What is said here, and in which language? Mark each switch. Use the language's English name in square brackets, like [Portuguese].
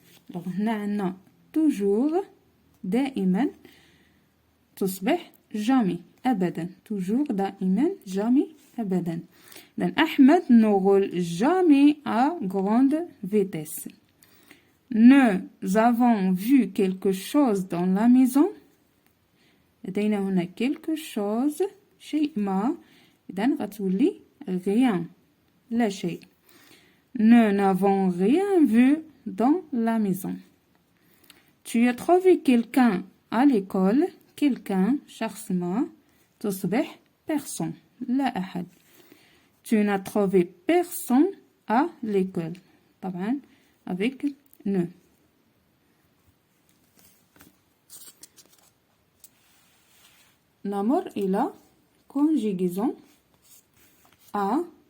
[French] Donc, on a toujours, [Arabic] دائما, تصبح [French] jamais, [Arabic] أبدا. [French] Toujours, [Arabic] دائما, [French] jamais, [Arabic] أبدا. [French] Donc, Ahmed ne roule jamais à grande vitesse. Nous avons vu quelque chose dans la maison. [Arabic] لدينا هنا [French] quelque chose, [Arabic] شيء ما. إذن غتولي [French] rien, [Arabic] لا شيء. [French] Nous n'avons rien vu dans la maison. Tu as trouvé quelqu'un à l'école. Quelqu'un, [Arabic] شخص ما, تصبح [French] personne, [Arabic] لا أحد. [French] Tu n'as trouvé personne à l'école. [Arabic] طبعا [French] avec ne. [Arabic] نمر إلى [French] conjugaison à.